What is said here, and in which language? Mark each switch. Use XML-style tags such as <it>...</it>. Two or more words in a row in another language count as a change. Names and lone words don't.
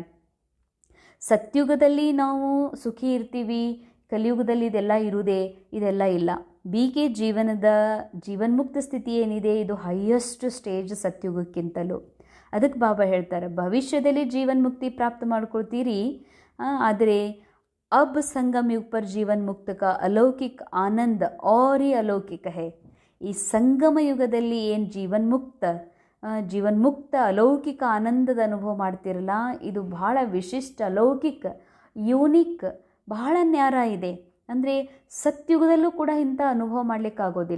<kn>ಸತ್ಯುಗದಲ್ಲಿ ನಾವು ಸುಖಿ ಇರ್ತೀವಿ, ಕಲಿಯುಗದಲ್ಲಿ ಇದೆಲ್ಲ ಇಲ್ಲ. ಬಿಗೆ ಜೀವನ್ಮುಕ್ತ ಸ್ಥಿತಿ ಏನಿದೆ ಇದು</kn> <en>highest stage</en> <kn>ಸತ್ಯುಗಕ್ಕಿಂತಲೂ. ಅದಕ್ಕೆ ಬಾಬಾ ಹೇಳ್ತಾರೆ ಭವಿಷ್ಯದಲ್ಲಿ ಜೀವನ್ಮುಕ್ತಿ ಪ್ರಾಪ್ತ ಮಾಡ್ಕೊಳ್ತೀರಿ, ಆದರೆ</kn> <hi>अब संगम युग पर जीवन मुक्त का अलौकिक आनंद और ही अलौकिक है.</hi> <kn>ಈ ಸಂಗಮ ಯುಗದಲ್ಲಿ ಏನು ಜೀವನ್ಮುಕ್ತ ಅಲೌಕಿಕ ಆನಂದದ ಅನುಭವ ಮಾಡ್ತಿರಲ್ಲ, ಇದು ಬಹಳ ವಿಶಿಷ್ಟ, ಅಲೌಕಿಕ, ಯೂನಿಕ್, ಬಹಳ ನ್ಯಾರ ಇದೆ. ಅಂದರೆ ಸತ್ಯುಗದಲ್ಲೂ ಕೂಡ ಇಂಥ ಅನುಭವ ಮಾಡಲಿಕ್ಕಾಗೋದಿಲ್ಲ.</kn>